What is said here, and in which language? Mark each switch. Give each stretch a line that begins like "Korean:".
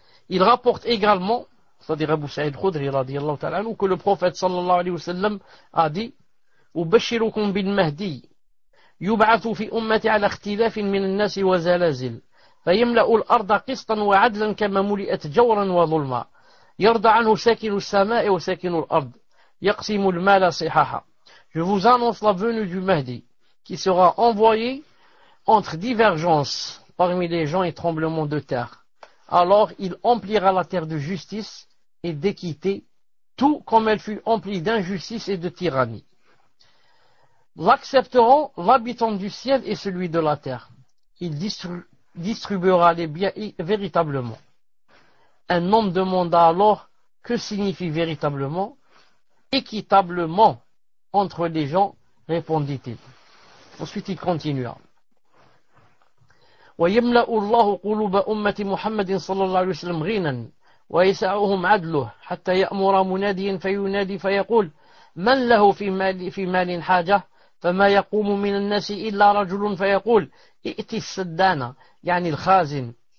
French: Il rapporte également, c'est-à-dire Abu Sa'id Khudri radiyallahu ta'ala anhu, que le prophète sallallahu alayhi wa sallam a dit
Arabic: أبشركم بالمهدي يبعث في أمتي على اختلاف من الناس وزلازل فيملأ الأرض قسطا وعدلا كما ملئت جورا وظلما يرضى عنه ساكن السماء وساكن الأرض يقسم المال صحاحا.
French: Je vous annonce la venue du Mahdi qui sera envoyé entre divergences parmi les gens et tremblements de terre. Alors il emplira la terre de justice et d'équité, tout comme elle fut emplie d'injustice et de tyrannie. L'accepteront l'habitant du ciel et celui de la terre. Il distribuera les biens véritablement. Un homme demanda alors que signifie véritablement, équitablement entre les gens, répondit-il. Ensuite il continua.
Arabic: ويملأ الله قلوب أمة محمد صلى الله عليه وسلم غنى ويسعهم عدله حتى يأمر مناديا فينادي فيقول من له في مال حاجة فما يقوم من الناس إلا رجل فيقول ائت السدانة يعني الخازن